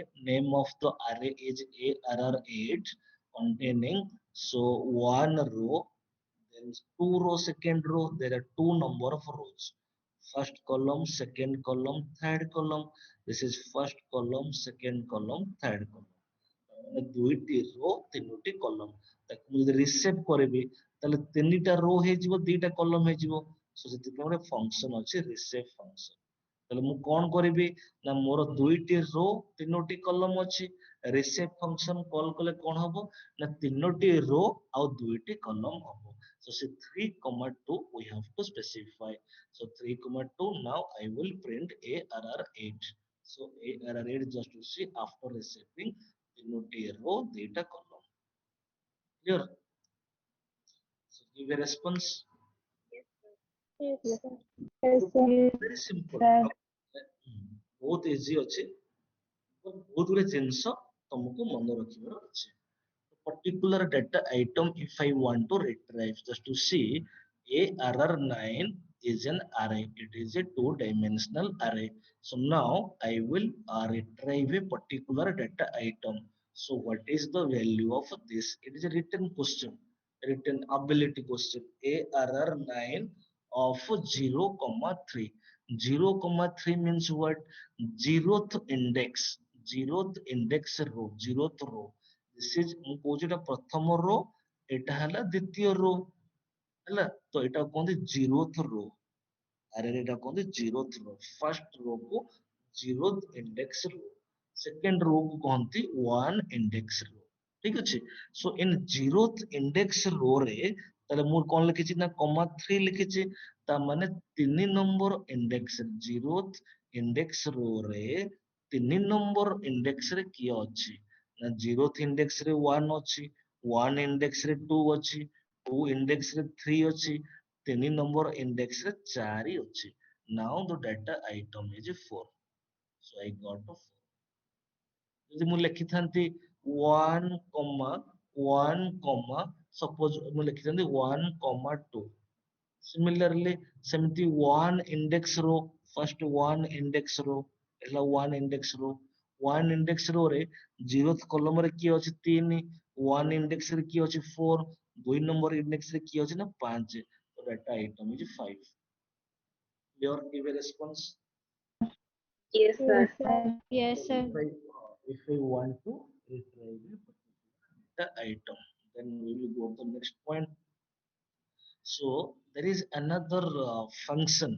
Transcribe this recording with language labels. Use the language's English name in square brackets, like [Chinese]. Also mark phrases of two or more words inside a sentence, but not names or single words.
[English] Name of the array is ARR8 containing so one row, then two row, second row. There are two number of rows. First column, second column, third column. This is first column, second column, third column. [Odia] ମାନେ ଦୁଇଟି ରୋ ତିନୋଟି କଲମ ତାକୁ ମୁଁ ଯଦି ରିସେପ କରିବି ତାହେଲେ ତିନିଟା ରୋ ହେଇଯିବ ଦିଟା କଲମ ହେଇଯିବ ସୋ ସେଥିପାଇଁ ଗୋଟେ ଫଙ୍କସନ ଅଛି [English] reshape function [Odia] ତାହେଲେ ମୁଁ କଣ କରିବି ନା ମୋର ଦୁଇଟି ରୋ ତିନୋଟି କଲମ ଅଛି [English] reshape function call [Odia] କଲେ କଣ ହବ ନା ତିନୋଟି ରୋ ଆଉ ଦୁଇଟି କଲମ ହବ [English] so say 3 2 we have to specify so 3 2 now I will print arr8 so arr8 just to see after receiving [Odia] ତିନୋଟି row ଦିଟା column [English] clear so give a response Yes, Yes. sir. Yes, sir. very simple Sir. [Odia] ବହୁତ easy ଅଛି ବହୁତ ଗୁଡେ ଜିନିଷ ତମକୁ ମନେ ରଖିବାର ଅଛି [English] particular data item if I want to retrieve just to see ARR9 is an array it is a two-dimensional array so now I will retrieve a particular data item so what is the value of this it is a written question written ability question ARR9 of 0 comma 3 0 comma 3 means what zeroth index row zeroth row this is [Odia] ମୁଁ କହୁଛି ଏଟା ପ୍ରଥମ ରୋ ଏଟା ହେଲା ଦ୍ୱିତୀୟ ରୋ ହେଲା ତ ଏଟା କୁହନ୍ତି [English] zeroth row [Odia] ଆରେ ଏଟା କୁହନ୍ତି [English] zeroth row first row କୁ zeroth index row second row [Odia] କୁ କହନ୍ତି [English] one index row [Odia] ଠିକ ଅଛି [English] so in zeroth index row [Odia] ରେ ତାହେଲେ ମୁଁ କଣ ଲେଖିଛି ନା କମା 3 ଲେଖିଛି ତା ମାନେ 3 [English] number index zeroth index row [Odia] ରେ 3 [English] number index [Odia] ରେ କିଏ ଅଛି ନା [English] zeroth index [Odia] ରେ 1 ଅଛି 1 ଇଣ୍ଡେକ୍ସ ରେ 2 ଅଛି 2 ଇଣ୍ଡେକ୍ସ ରେ 3 ଅଛି 3 [English] number index [Odia] ରେ 4 ଅଛି [English] now the data item is 4 so I got a 4 [Odia] ଯଦି ମୁଁ ଲେଖିଥାନ୍ତି 1 [English] 1 suppose [Odia] ମୁଁ ଲେଖିଥାନ୍ତି [English] 1 2 similarly ସେମିତି 1 index row first 1 index row ହେଲା 1 index row 1 index row ରେ 0th column [Odia] ରେ କିଏ ଅଛି [English] 3 1 index [Odia] ରେ କିଏ ଅଛି [English] 4 2 number index [Odia] ରେ କିଏ ଅଛି ନା [English] 5 so data item is 5 your give a response Yes, sir. Yes, sir. Yes, sir. if I want to retrieve a particular data item then we will go to the next point so there is another function.